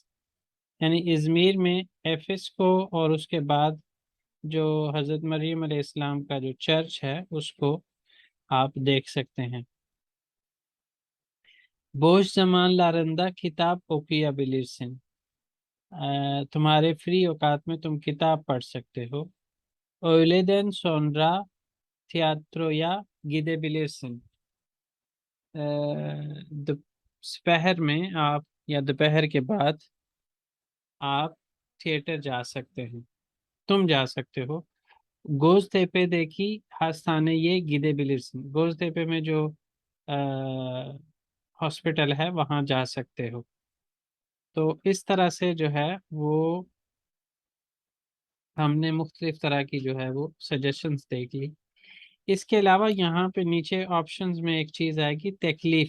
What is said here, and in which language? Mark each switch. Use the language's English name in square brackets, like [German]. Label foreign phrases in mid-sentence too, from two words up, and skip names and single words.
[Hindi] यानी इज़मीर में एफिस को और उसके बाद जो हज़रत मरियम अलैहिस्सलाम का जो चर्च है उसको आप देख सकते हैं। [Turkish] boş zaman larında kitap okuyabilirsin। [Hindi] तुम्हारे फ्री औकात में तुम किताब पढ़ सकते हो। [Turkish] Öğleden sonra tiyatroya gidebilirsin। [Hindi] दोपहर में आप या दोपहर के बाद आप थिएटर जा सकते हैं, तुम जा सकते हो। [Turkish] Göztepe'deki hastaneye gidebilirsin। [Hindi] गोजतेपे में जो हॉस्पिटल है वहाँ जा सकते हो। तो इस तरह से जो है वो हमने मुख्तलिफ तरह की जो है वो सजेशंस देख ली। इसके अलावा यहाँ पे नीचे ऑप्शंस में एक चीज़ आएगी, तकलीफ।